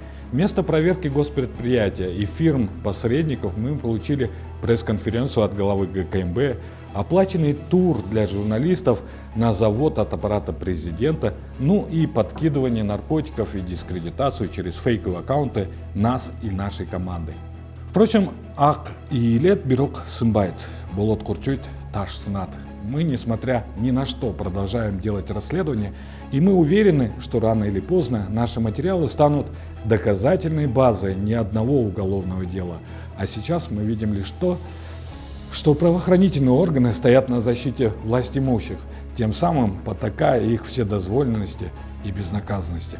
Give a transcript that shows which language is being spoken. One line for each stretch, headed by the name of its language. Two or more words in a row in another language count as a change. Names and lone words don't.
Russian: Вместо проверки госпредприятия и фирм-посредников мы получили пресс-конференцию от главы ГКМБ, оплаченный тур для журналистов на завод от аппарата президента, ну и подкидывание наркотиков и дискредитацию через фейковые аккаунты нас и нашей команды. Впрочем,
Kyrgyz: ак иилет бирок сынбайт, болот курчуйт, таш сынат.
Russian: Мы, несмотря ни на что, продолжаем делать расследование, и мы уверены, что рано или поздно наши материалы станут доказательной базой ни одного уголовного дела. А сейчас мы видим лишь то, что правоохранительные органы стоят на защите властимущих, тем самым потакая их вседозволенности и безнаказанности.